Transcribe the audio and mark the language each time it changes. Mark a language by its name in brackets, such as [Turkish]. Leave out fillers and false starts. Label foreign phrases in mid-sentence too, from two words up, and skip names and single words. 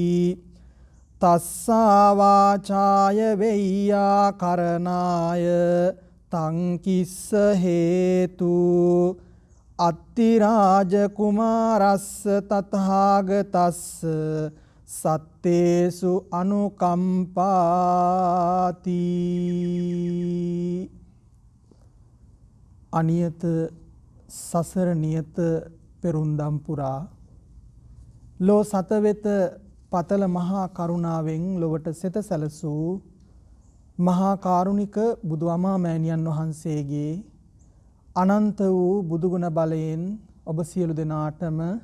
[Pali] තස්සා වාචාය වෙය්‍යා කරණාය තං කිස්ස හේතු අත්තිරාජ කුමාරස්ස තථාගතස්ස සත්තේසු [Sinhala] අනුකම්පාති අනියත සසර නියත පෙරුම්දම් පුරා ලෝ සතවෙත පතල මහා කරුණාවෙන් ලොවට සෙත සැලසූ මහා කාරුණික බුදු අමා මෑණියන් වහන්සේගේ අනන්ත වූ බුදුගුණ බලයෙන් ඔබ සියලු දෙනාටම